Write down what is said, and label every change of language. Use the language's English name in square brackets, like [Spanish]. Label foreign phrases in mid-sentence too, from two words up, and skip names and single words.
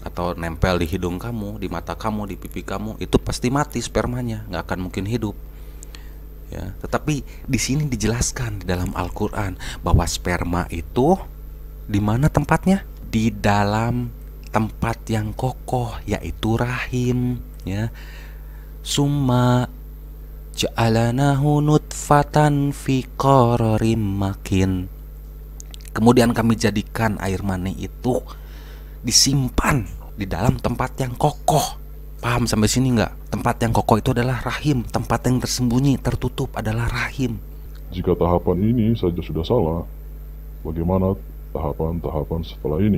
[Indonesian] atau nempel di hidung kamu, di mata kamu, di pipi kamu, itu pasti mati spermanya, nggak akan mungkin hidup. Ya, tetapi di sini dijelaskan di dalam Al-Qur'an bahwa sperma itu di mana tempatnya? Di dalam tempat yang kokoh, yaitu rahim, ya. [Arabic] ثم جعلناه نطفة في قرار مكين. [Indonesian] Kemudian kami jadikan air mani itu disimpan di dalam tempat yang kokoh. Paham sampai sini nggak? Tempat yang kokoh itu adalah rahim. Tempat yang tersembunyi, tertutup adalah rahim. Jika tahapan ini saja sudah salah, bagaimana tahapan-tahapan setelah ini?